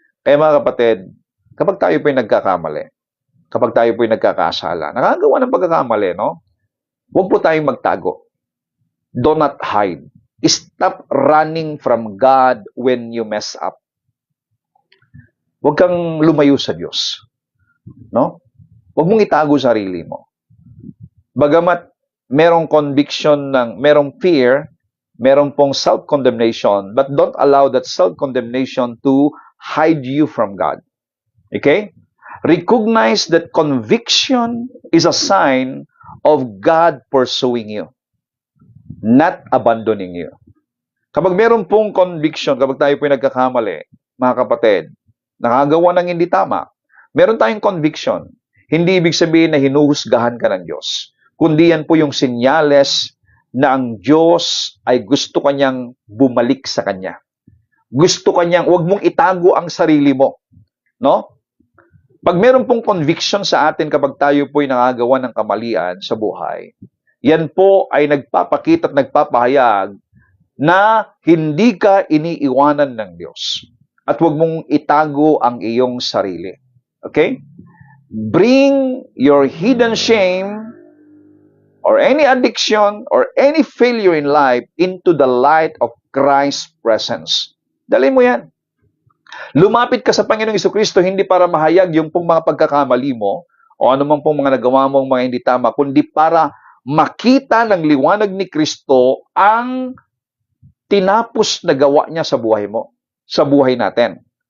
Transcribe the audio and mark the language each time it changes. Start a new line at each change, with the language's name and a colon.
Filipino: Kaya mga kapatid, kapag tayo po yung nagkakamali, kapag tayo po yung nagkakasala, nakagawa ng pagkakamali, no? Huwag po tayong magtago.
English: Do not hide. Stop running from God when you mess up.
Filipino: Huwag kang lumayo sa Diyos. No? Huwag mong itago sarili mo. Bagamat merong conviction merong fear, merong pong self-condemnation,
English: but don't allow that self-condemnation to hide you from God. Okay? Recognize that conviction is a sign of God pursuing you, not abandoning you.
Filipino: Kapag meron pong conviction, kapag tayo po nagkakamali, mga kapatid, nakagawa ng hindi tama, meron tayong conviction. Hindi ibig sabihin na hinuhusgahan ka ng Diyos. Kundi yan po yung senyales na ang Diyos ay gusto kanyang bumalik sa Kanya. Gusto kanyang, huwag mong itago ang sarili mo. No? Pag meron pong conviction sa atin kapag tayo po'y nakagawa ng kamalian sa buhay, yan po ay nagpapakita at nagpapahayag na hindi ka iniiwanan ng Diyos. at huwag mong itago ang iyong sarili. Okay?
English: Bring your hidden shame or any addiction or any failure in life into the light of Christ's presence.
Filipino: Dali mo yan. Lumapit ka sa Panginoong Jesucristo hindi para mahayag yung pong mga pagkakamali mo o anumang pong mga nagawa mong mga hindi tama, kundi para makita ng liwanag ni Kristo ang tinapos na gawa niya sa buhay mo, sa buhay natin.